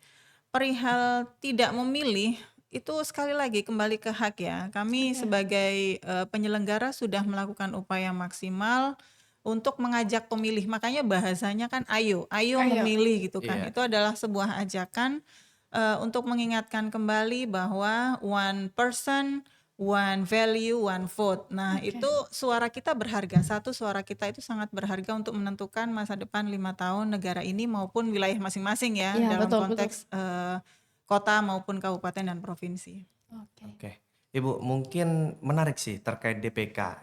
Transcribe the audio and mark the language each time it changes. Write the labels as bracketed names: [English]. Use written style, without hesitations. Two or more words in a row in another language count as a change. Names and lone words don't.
[Indonesian] Perihal tidak memilih itu sekali lagi kembali ke hak ya. Kami sebagai penyelenggara sudah melakukan upaya maksimal untuk mengajak pemilih. Makanya bahasanya kan ayo memilih gitu kan. Iya. Itu adalah sebuah ajakan untuk mengingatkan kembali bahwa [English] one person, one value, one vote. [Indonesian] Nah, itu suara kita berharga. Satu suara kita itu sangat berharga untuk menentukan masa depan 5 tahun negara ini maupun wilayah masing-masing ya, Iya, dalam betul, konteks kota maupun kabupaten dan provinsi. Oke. Oke. Ibu, mungkin menarik sih terkait DPK.